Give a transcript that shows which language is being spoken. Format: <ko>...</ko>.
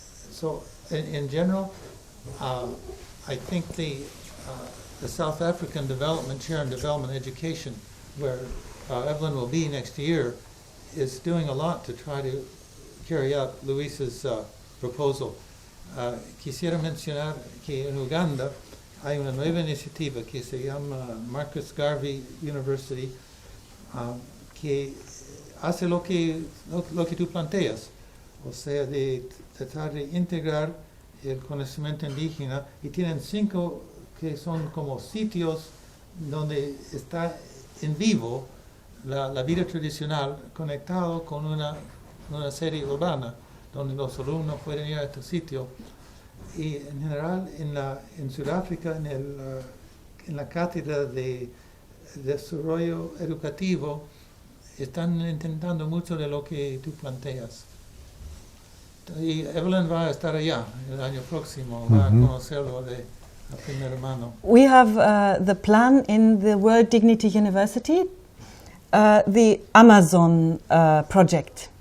<en>So in general, I think the South African Development Chair in Development Education, where Evelin will be next year, is doing a lot to try to carry out Luis's proposal.</en> <es>Quisiera mencionar que en Uganda hay una nueva iniciativa que se llama Marcus Garvey University, que hace lo que tú planteas, o sea, de tratar de integrar el conocimiento indígena, y tienen 5 que son como sitios donde está en vivo la vida tradicional conectado con una serie urbana donde los alumnos pueden ir a este sitio. Y en general en Sudáfrica, en la cátedra de Desarrollo Educativo, están intentando mucho de lo que tú planteas. Y Evelin va a estar allá el año próximo, va a conocerlo de a primera mano.</es> <en>We have the plan in the World Dignity University, the Amazon project.</en>